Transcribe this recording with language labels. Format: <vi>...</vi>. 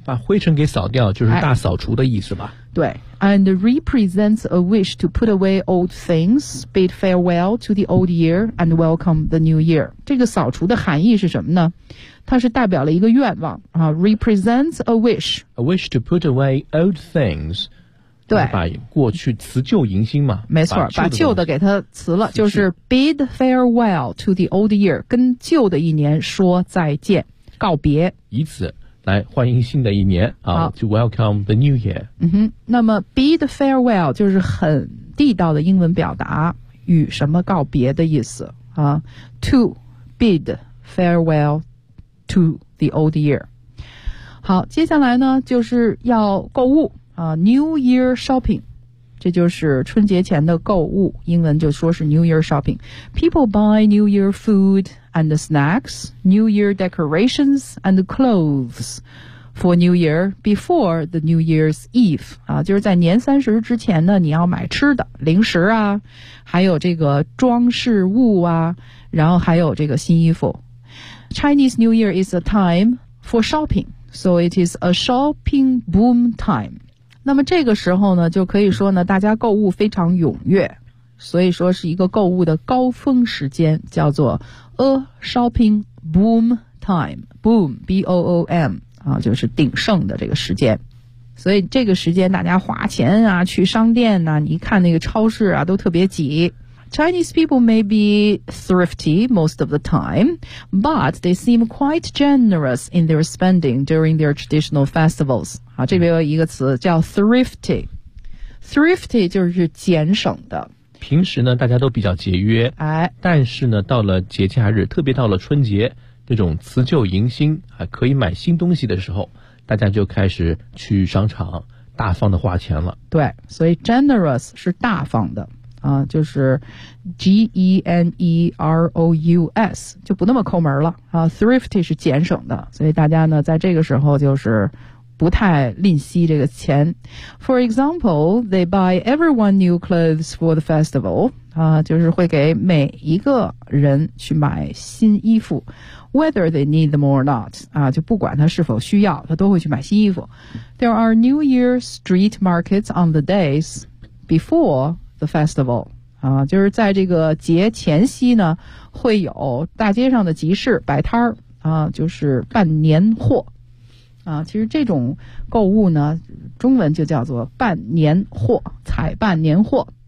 <zh>把灰尘给扫掉就是大扫除的意思吧。对。</zh> <en>And represents a wish to put away old things, bid farewell to the old year, and welcome the new year.</en> <zh>这个扫除的含义是什么呢？它是代表了一个愿望啊。</zh> <en>Represents a wish. A wish to put away old things.</en> <zh>对，把过去辞旧迎新嘛。没错，把旧的给它辞了，就是</zh> <en>bid farewell to the old year，</en> <zh>跟旧的一年说再见，告别。以此。来欢迎新的一年啊，</zh> <en>to welcome the new year。</en> <zh>那么 bid farewell 就是很地道的英文表达，与什么告别的意思啊 ？</zh> <en>To bid farewell to the old year。</en> <zh>好，接下来呢就是要购物啊 ，New Year shopping， 这就是春节前的购物，英文就说是 New Year shopping。</zh> <en>People buy New Year food. And the snacks, New Year decorations, and the clothes for New Year before the New Year's Eve.</en> <zh>就是在年三十之前呢，你要买吃的、零食啊，还有这个装饰物啊，然后还有这个新衣服。</zh> <en>Chinese New Year is a time for shopping, so it is a shopping boom time.</en> <zh>那么这个时候呢，就可以说呢，大家购物非常踊跃，所以说是一个购物的高峰时间，叫做A shopping boom time, boom, B-O-O-M, 就是鼎盛的这个时间。所以这个时间大家花钱啊，去商店啊，你看那个超市啊，都特别挤。</zh> <en>Chinese people may be thrifty most of the time, but they seem quite generous in their spending during their traditional festivals.</en> <zh>好，这边有一个词叫 thrifty. Thrifty 就是俭省的。平时呢，大家都比较节约，哎，但是呢，到了节假日，特别到了春节，这种辞旧迎新啊，可以买新东西的时候，大家就开始去商场大方的花钱了。对，所以 generous 是大方的啊，就是 generous 就不那么抠门了啊。 Thrifty 是俭省的，所以大家呢，在这个时候就是不太吝惜这个钱。</zh> <en>For example, they buy everyone new clothes for the festival.</en> <zh>就是会给每一个人去买新衣服。</zh> <en>Whether they need them or not,</en> <zh>就不管他是否需要，他都会去买新衣服。</zh> <en>There are New Year street markets on the days before the festival.</en> <zh>就是在这个节前夕呢，会有大街上的集市摆摊儿，就是办年货。其实这种购物呢，中文就叫做办年货，采办年货。</zh>